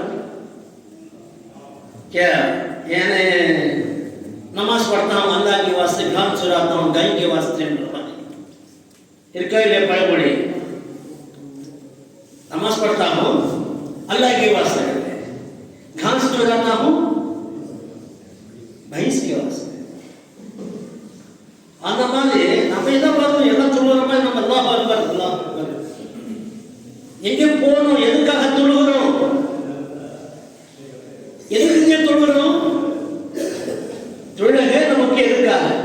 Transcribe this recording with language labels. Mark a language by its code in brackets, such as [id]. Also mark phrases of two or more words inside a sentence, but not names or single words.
[hi] क्या यानी नमाज पढ़ता हूँ अल्लाह के वास्ते, घाम चुराता हूँ गाय के वास्ते, ले पड़े पड़े नमाज पढ़ता हूँ अल्लाह के वास्ते, घास चुराता हूँ भैंस के वास्ते. [ta] அந்த மாதிரி நம்ம என்ன பண்ணணும்? எல்லாம் தொழுகிறோமா? நம்ம [ar] الله أكبر الله أكبر. [ta] எங்கே போகணும்? எதுக்காக தொழுகிறோம்? எதுக்கு தொழுகிறோம்? தொழுகை நமக்கு எதுக்காக?